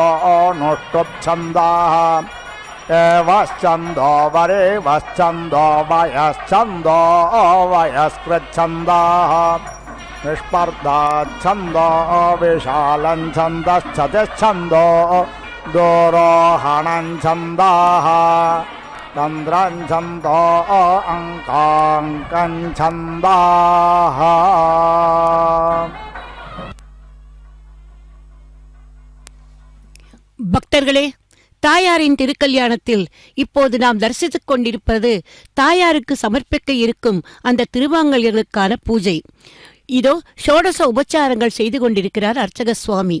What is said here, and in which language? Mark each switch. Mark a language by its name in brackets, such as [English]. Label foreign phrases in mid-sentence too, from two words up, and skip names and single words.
[Sanskrit] नुष्टुप्छन्दाः एवश्छन्दो वरेवश्छन्दो वयश्छन्दो वयस्कृच्छन्दाः निष्पर्धाच्छन्दो विशालञ्छन्दश्चतिश्छन्दो दोरोहणञ्छन्दाः तन्द्रञ्छन्दो अङ्काङ्कञ्छन्दाः. [Tamil] பக்தர்களே, தாயாரின் திருக்கல்யாணத்தில் இப்போது நாம் தரிசித்துக் கொண்டிருப்பது தாயாருக்கு சமர்ப்பிக்க இருக்கும் அந்த திருவாங்கல்யங்களுக்கான பூஜை. இதோ ஷோடச உபச்சாரங்கள் செய்து கொண்டிருக்கிறார் அர்ச்சக சுவாமி.